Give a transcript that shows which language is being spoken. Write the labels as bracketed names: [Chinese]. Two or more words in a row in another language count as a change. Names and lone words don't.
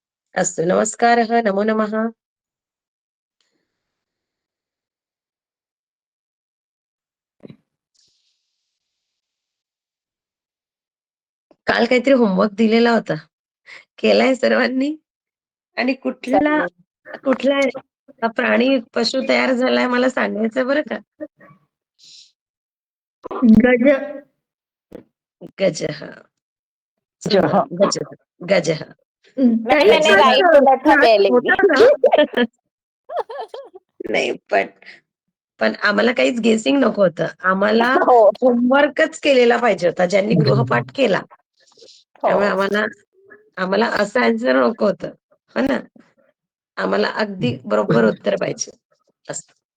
[Sanskrit] अस्तु, नमस्कारः, नमो नमः. [Marathi] काल काहीतरी होमवर्क दिलेला होता. केलाय सर्वांनी? आणि कुठला चालेल. कुठला प्राणी, पशु तयार झालाय मला सांगायचं बरं का? [Sanskrit] गज गजः. गजः. सुंदर. गजः. गजः. [Hindi] मैंने [Sanskrit] गजः. [Hindi] राइट बोला था पहले भी. होता ना? [Marathi] नाही, पण आम्हाला काहीच गेसिंग नको होतं. आम्हाला हो होमवर्कच केलेला पाहिजे होता, ज्यांनी गृहपाठ केला. त्यामुळे हो आम्हाला असं आन्सर नको होतं, हो ना? आम्हाला अगदी बरोबर उत्तर पाहिजे असतं.